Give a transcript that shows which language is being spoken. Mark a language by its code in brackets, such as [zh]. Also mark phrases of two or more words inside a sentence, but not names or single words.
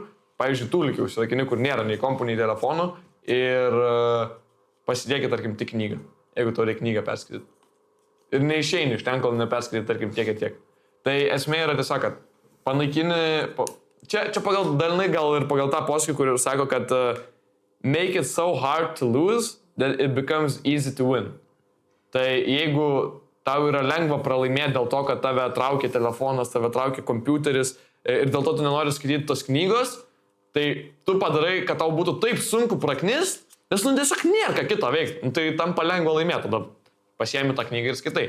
[lt] Pavyzdžiui, tūlikį užsirakini, kur nėra nei kompų, nei telefonų ir pasidėkit, tarkim, tik knygą, jeigu tau reikia knygą perskaityti. Ir neišeini iš ten, kol neperskaityti, tarkim, tiek. Tai esmė yra tiesiog, kad panaikini... Čia pagal dalinai gal ir pagal tą posakį, kur ir sako, kad [en] make it so hard to lose that it becomes easy to win. [lt] Tai jeigu tau yra lengva pralaimėti dėl to, kad tave traukia telefonas, tave traukia kompiuteris ir dėl to tu nenori skaityti tos knygos, tai tu padarai, kad tau būtų taip sunku praknist, nes tiesiog nėra ką kito veikti. Tai tam palengva laimėti, tada pasiemi tą knygą ir skaitai.